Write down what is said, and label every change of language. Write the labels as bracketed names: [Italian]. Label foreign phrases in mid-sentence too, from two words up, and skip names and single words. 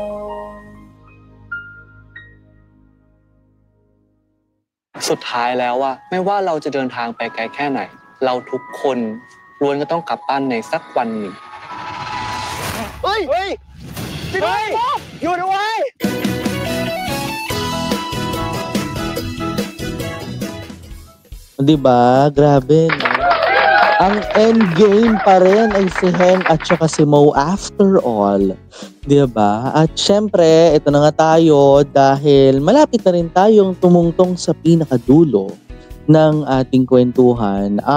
[Thai] สุดท้ายแล้วว่าไม่ว่าเราจะเดินทางไปไกลแค่ไหนเราทุกคนล้วนก็ต้องกลับบ้านในสักวันหนึ่งเฮ้ยอยู่ด้วย [Filipino] Di ba? Grabe, no? Ang endgame pa rin ay si Heng at saka si Mo [English] after all. [Filipino] Di ba? At syempre, ito na nga tayo dahil malapit na rin tayong tumungtong sa pinakadulo ng ating kwentuhan.